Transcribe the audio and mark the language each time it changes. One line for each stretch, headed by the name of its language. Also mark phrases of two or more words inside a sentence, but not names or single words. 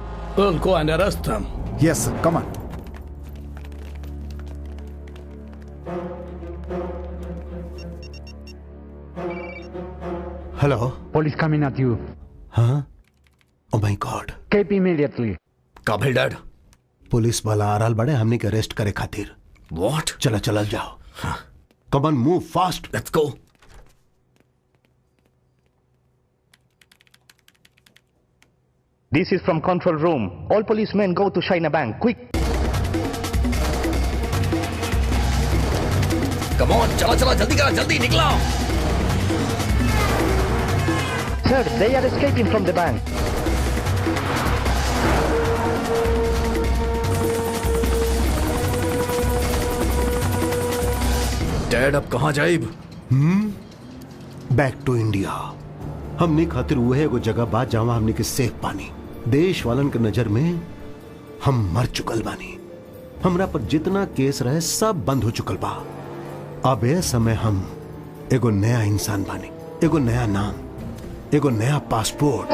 English: We'll go and arrest them. Yes, sir. Come on. Hello. Police coming at you. हाँ? Oh my God. Keep immediately.
Bhojpuri: काबिल डैड, पुलिस वाला आ रहल बड़े हमने के अरेस्ट करे खातिर।
English: What?
Bhojpuri: चला चला जाओ।
English: Come on, move fast. Let's go. This is from control room. All policemen go to China Bank, quick. Come on,
Bhojpuri: चला चला, जल्दी करा, जल्दी निकला।
English: Sir, they are escaping from the bank.
Bhojpuri: डैड अब कहाँ जाइब?
English: Back to India.
Bhojpuri: हमने खातिर वो है एगो जगह बात जहाँ हमने के सेफ पानी। देश वालन के नजर में हम मर चुकल बानी। हमरा पर जितना केस रहे सब बंद हो चुकल बा। अब ये समय हम एगो नया इंसान बानी, एगो नया नाम, एगो नया पासपोर्ट।